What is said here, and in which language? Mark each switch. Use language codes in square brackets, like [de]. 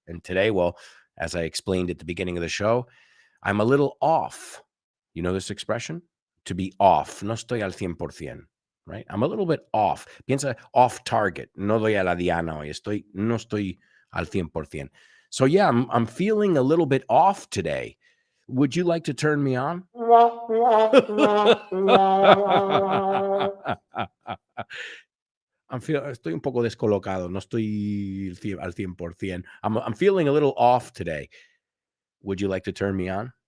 [en] And today, well, as I explained at the beginning of the show, I'm a little off. You know this expression? To be off. [es] No estoy al 100%. [en] Right? I'm a little bit off. [es] Piensa [en] off target. [es] No doy a la diana hoy. No estoy al 100%. [en] So yeah, I'm feeling a little bit off today. Would you like to turn me on? [es] Estoy un poco descolocado. No estoy al 100%. [en] I'm feeling a little off today. Would you like to turn me on?